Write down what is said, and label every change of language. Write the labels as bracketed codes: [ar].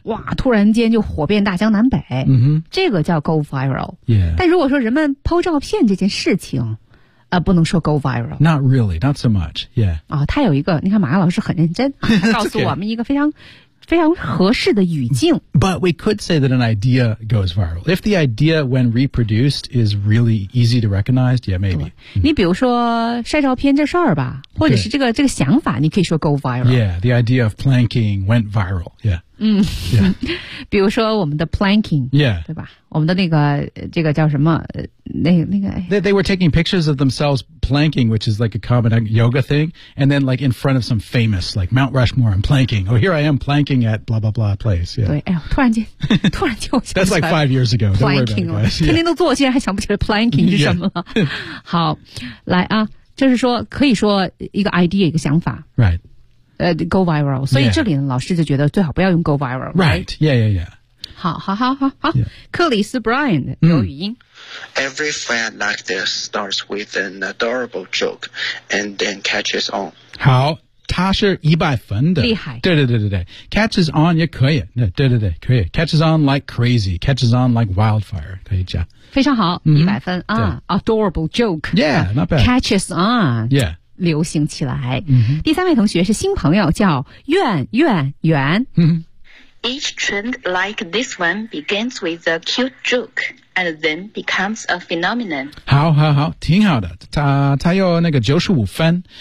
[zh] 哇突然间就火遍大江南北、 mm-hmm. 这个叫 [en] go viral、 yeah. [zh] 但如果说人们抛照片这件事情、不能说 [en] go viral Not really, not so much、yeah. [zh] 啊、他有一个你看马亚老师很认真、啊、告诉我们一个非常非常合适的语境 [en] But we could say that an idea goes viral If the idea when reproduced is really easy to recognize Yeah, maybe、 [zh] mm-hmm. 你比如说晒照片这事儿吧或者是这个想法你可以说 [en] go viral Yeah, the idea of planking went viral Yeah, [zh] yeah. 比如说我们的 planking [en] Yeah [zh] 对吧我们的那个这个叫什么那个 [en] they were taking pictures of themselves planking which is like a common yoga thing and then like in front of some famous like Mount Rushmore and planking oh here I am planking at blah blah blah place yeah [zh] 对、哎、呦突然间我想起来 [en] that's like 5 years ago [zh] planking 天天都做现在还想不起来 planking 是什么了、 [en] yeah. [zh] 好来啊就是说可以说一个 idea 一个想法 [en] right go viral [zh] 所以这里呢、 [en] yeah. [zh] 老师就觉得最好不要用 [en] go viral right yeah yeah yeah [zh] 好克里斯 Brian 有语音、嗯 [en] Every friend like this starts with an adorable joke and then catches on. [zh] 好他是一百分的。厉害。对对对对对。 [en] Catches on [zh] 也可以。对对对可以。 [en] Catches on like crazy. Catches on like wildfire. [zh] 可以讲。非常好一百分、 mm-hmm. [en] 啊。Adorable joke. Yeah, not bad. Catches on. Yeah. [zh] 流行起来。 Mm-hmm. 第三位同学是新朋友叫远远远。嗯 [en] Each trend like this one begins with a cute joke and then becomes a phenomenon. [zh] 好好好挺好的它有那个95分。